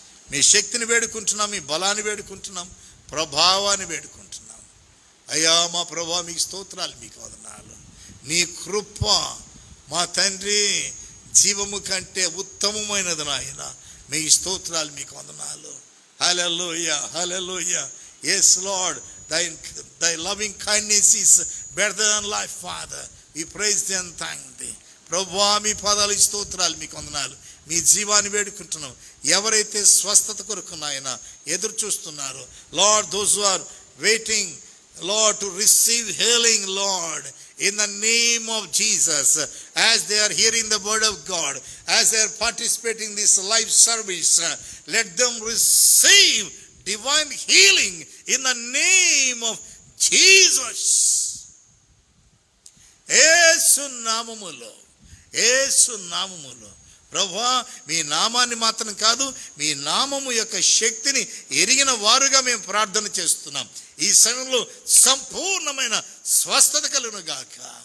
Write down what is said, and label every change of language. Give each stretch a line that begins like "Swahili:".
Telugu: మీ శక్తిని వేడుకుంటున్నాం, మీ బలాన్ని వేడుకుంటున్నాం, ప్రభావాన్ని వేడుకుంటున్నాం. అయ్యా మా ప్రభా మీకు స్తోత్రాలు, మీకు వందనాలు. నీ కృప మా తండ్రి జీవము కంటే ఉత్తమమైనది నాయన. మీ స్తోత్రాలు, మీకు వందనాలు. హల్లెలూయా, హల్లెలూయా.
English: Yes Lord, thy loving kindness is better than life, Father. We praise thee and thank thee.
Telugu: ప్రభువా మీ పాదాలు స్తోత్రాలు, మీకు వందనాలు. మీ జీవాన్ని వేడుకుంటున్నాం. ఎవరైతే స్వస్థత కొరకు నాయన ఎదురు చూస్తున్నారో,
English: Lord, those who are waiting, Lord, to receive healing, Lord, in the name of Jesus, as they are hearing the word of God, as they are participating in this live service, let them receive divine healing in the name of Jesus.
Telugu: యేసు నామములో, యేసు నామములో ప్రభువా మీ నామాన్ని మాత్రం కాదు, మీ నామము యొక్క శక్తిని ఎరిగిన వారుగా మేము ప్రార్థన చేస్తున్నాం. ఈ సమయంలో సంపూర్ణమైన స్వస్థత కలుగును గాక.